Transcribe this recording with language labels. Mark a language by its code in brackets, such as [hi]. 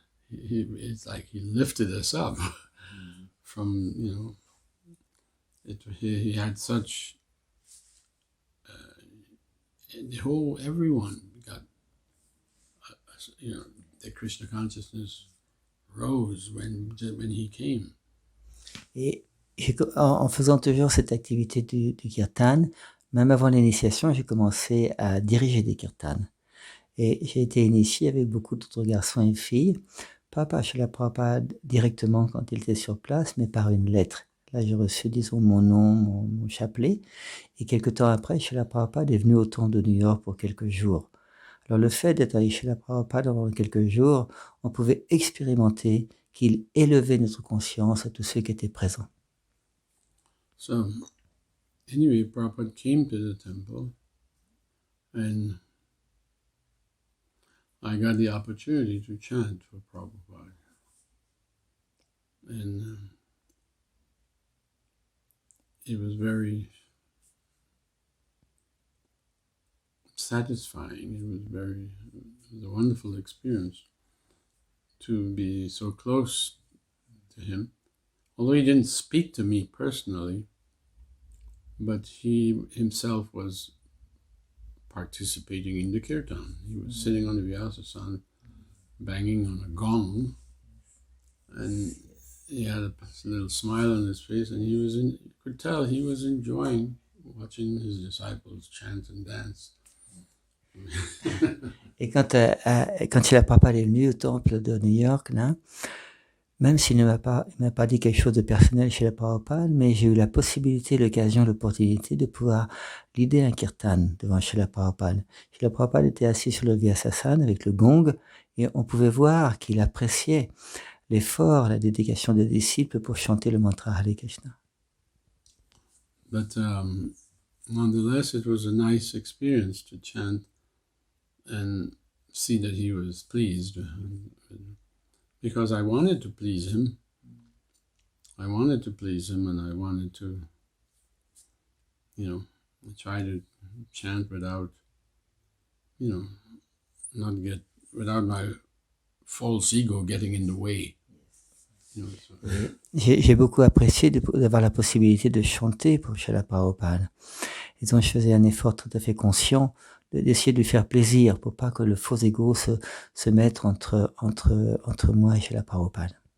[en] It's like he lifted us up from, he had such, everyone got, the Krishna consciousness rose when he came. [fr] Et en faisant toujours cette activité du kirtan, même avant l'initiation, j'ai commencé à diriger des kirtans. Et j'ai été initié avec beaucoup d'autres garçons et filles, pas par Srila Prabhupada directement quand il était sur place, mais par une lettre. Là, j'ai reçu, disons, mon nom, mon chapelet. Et quelque temps après, Srila Prabhupada est venu au temple de New York pour quelques jours. Alors, le fait d'être avec Srila Prabhupada pendant quelques jours, on pouvait expérimenter qu'il élevait notre conscience à tous ceux qui étaient présents. [en] So, anyway, Prabhupada came to the temple, and I got the opportunity to chant for Prabhupada. And it was very satisfying. It was a wonderful experience to be so close to him. Although he didn't speak to me personally, but he himself was participating in the kirtan. He was sitting on the Vyasasana, banging on a gong, and he had a little smile on his face, and you could tell he was enjoying watching his disciples chant and dance. [fr] Et quand Srila Prabhupada est venu au temple de New York, là, même s'il ne m'a pas dit quelque chose de personnel chez la Prabhupada, mais j'ai eu la possibilité, l'occasion, l'opportunité de pouvoir leader un kirtan devant Srila Prabhupada. Srila Prabhupada était assis sur le Vyasasana avec le gong, et on pouvait voir qu'il appréciait l'effort, la dédication des disciples pour chanter le mantra Hare Krishna. [en] But nonetheless, it was a nice experience to chant and see that he was pleased. Because I wanted to please him. I wanted to please him, and I wanted to, try to chant without, without my false ego getting in the way. [fr] J'ai beaucoup apprécié d'avoir la possibilité de chanter pour Srila Prabhupada. Et donc, je faisais un effort tout à fait conscient d'essayer de lui faire plaisir pour pas que le faux ego se mette entre moi et Srila Prabhupada.